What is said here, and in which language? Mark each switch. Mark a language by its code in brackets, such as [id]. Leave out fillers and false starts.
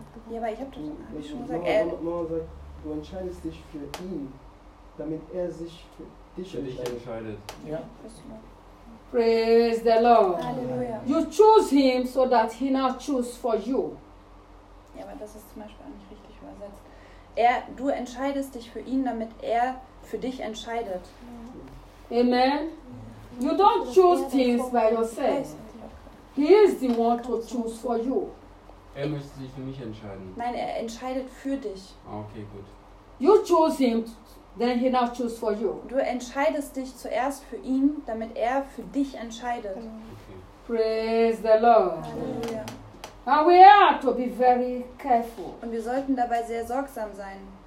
[de] Ja, aber ich habe schon gesagt. Mama sagt, du entscheidest dich für ihn, damit er sich für dich entscheidet. Ja. [en] Praise the Lord. [de] Halleluja. [en] You choose him so that he now choose for you. [de] Ja, aber das ist zum Beispiel auch nicht richtig übersetzt. Du entscheidest dich für ihn, damit er für dich entscheidet. Ja. Amen. [en] You don't choose things by yourself. He is the one to choose for you. [de] Er möchte sich für mich entscheiden. Nein, er entscheidet für dich. Okay, gut. [en] You choose him. Then he now choose for you. [de] Du entscheidest dich zuerst für ihn, damit er für dich entscheidet. [en] Okay. Praise the Lord. [de] Halleluja. [en] And we are to be very careful. [de] Und wir sollten dabei sehr sorgsam sein.